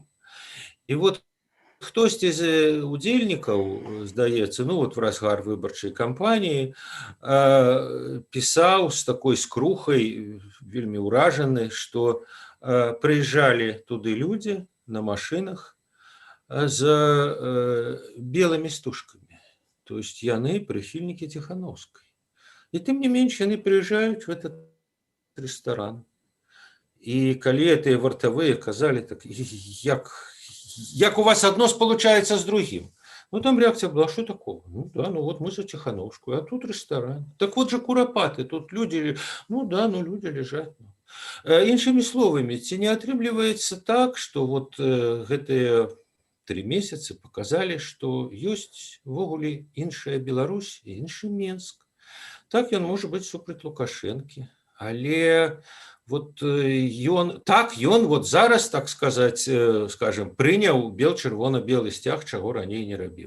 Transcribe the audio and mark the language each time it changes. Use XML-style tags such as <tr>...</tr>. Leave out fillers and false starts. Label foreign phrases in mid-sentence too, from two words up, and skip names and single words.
<be>І вот хтосьці з удзельнікаў, здаецца,</be> <ru>в разгар</ru> <be>выбарчай кампаніі пісаў з такой скрухай, вельмі ўражаны, што прыязджалі туды людзі на машынах з белымі стужкамі.</be> <ru>То есть</ru> <be>яны прыхільнікі Ціханаўскай. І тым не менш яны прыязджаюць</be> <ru>в этот</ru> <be>рэстаран. І калі гэтыя вартавыя казалі так, як у вас</be> <ru>одно сполучается с другим. Там реакция была, что такого? Вот мы за Тихановскую, а тут ресторан. Так вот же курапаты, тут люди, люди лежат.</ru> <be>Іншымі словамі, ці не атрымліваецца так, што вот гэтыя 3 месяцы показалі, што ёсць ввогуле іншая Беларусь і іншы Менск. Так ён можа быць супраць Лукашэнкі, але вот ён вот зараз, так сказаць, скажем, прыняў чырвона-белы сцяг, чаго раней не рабіў.</be>